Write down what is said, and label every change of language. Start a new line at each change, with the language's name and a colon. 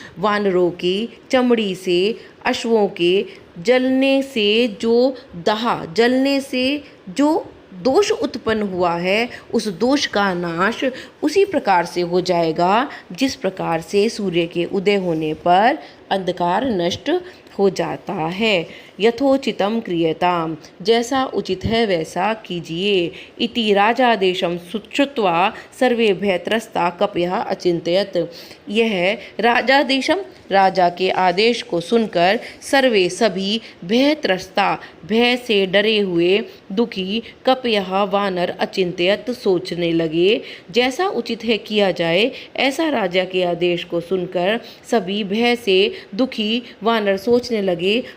Hindi: वानरों की चमड़ी से अश्वों के जलने से जो दोष उत्पन्न हुआ है, उस दोष का नाश उसी प्रकार से हो जाएगा जिस प्रकार से सूर्य के उदय होने पर अंधकार नष्ट हो जाता है।
Sanskrit: यथोचितं क्रियताम,
Hindi: जैसा उचित है वैसा कीजिए।
Sanskrit: इति राजादेशं श्रुत्वा सर्वे भयत्रस्ता कपयः अचिन्तयत्।
Hindi: यह
Sanskrit: राजादेशम,
Hindi: राजा के आदेश को सुनकर
Sanskrit: सर्वे
Hindi: सभी
Sanskrit: भयत्रस्ता,
Hindi: भय से डरे हुए दुखी,
Sanskrit: कपयः
Hindi: वानर
Sanskrit: अचिंत्यत
Hindi: सोचने लगे। जैसा उचित है किया जाए, ऐसा राजा के आदेश को सुनकर सभी भय से दुखी वानर सोचने लगे।